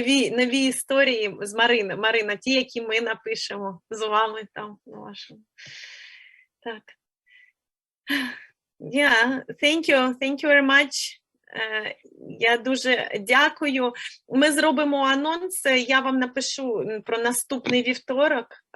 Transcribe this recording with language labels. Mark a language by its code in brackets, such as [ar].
[uk] Нові історії з Марини. Марина, ті, які ми напишемо з вами там на вашому. Так. [en] Yeah, thank you very much. [uk] Я дуже дякую. Ми зробимо анонс, я вам напишу про наступний вівторок.